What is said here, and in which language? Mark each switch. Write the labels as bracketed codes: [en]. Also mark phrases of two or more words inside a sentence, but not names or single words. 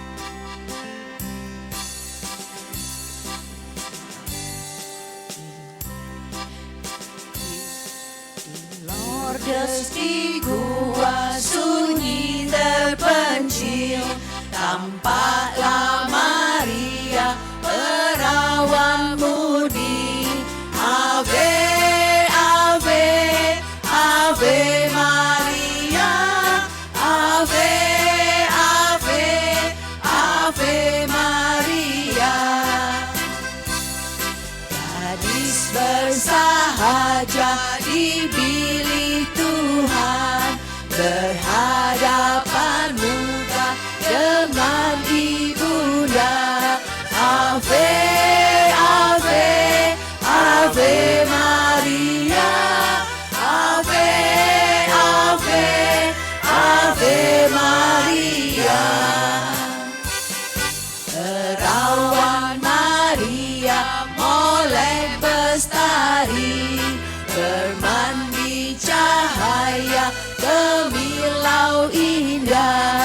[id] Lourdes di gua sunyi terpencil, tampaklah Maria perawan mudi. [la] Ave, Ave, Ave Maria, Ave, Ave, Ave Maria. [id] Gadis bersahaja dipilih Tuhan, berhadapan muka dengan ibunda. [la] Ave, Ave, Ave Maria, Ave, Ave, Ave Maria. [id] Perawan Maria molek bestari, bermandi cahaya gemilau indah.